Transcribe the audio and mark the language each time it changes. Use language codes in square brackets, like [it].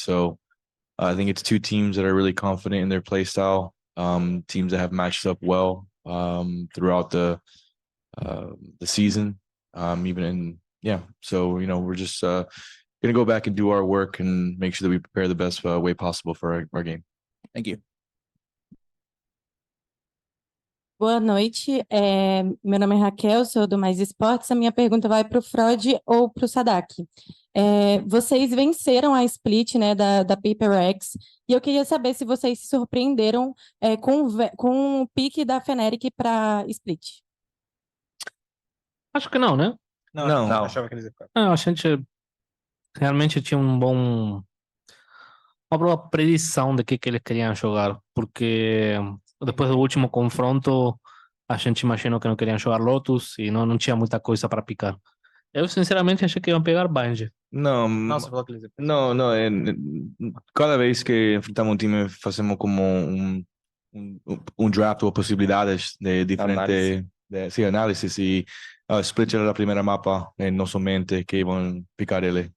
[en] So I think it's two teams that are really confident in their play style, teams that have matched up well throughout the season, So, we're just going to go back and do our work and make sure that we prepare the best way possible for our game. Thank you. [pt] Boa noite, meu nome é Raquel, sou do Mais Esportes. A minha pergunta vai para o Freud ou para o Sadak. Vocês venceram a split, né, da Paper X, e eu queria saber se vocês se surpreenderam com o pique da Fnatic para split. Acho que não, né? Não. Achava que eles iam ficar. A gente realmente tinha uma boa predição de que eles queriam jogar, porque depois do último confronto a gente imaginou que não queriam jogar Lotus e não tinha muita coisa para picar. Eu, sinceramente, achei que iam pegar Bind. [es] No, [pt] Nossa, falou que eles... [es] no, cada vez que enfrentamos un time, hacemos como un draft o posibilidades de diferente, sí, análisis y Split era la primera mapa en nuestra mente que iban a picar él.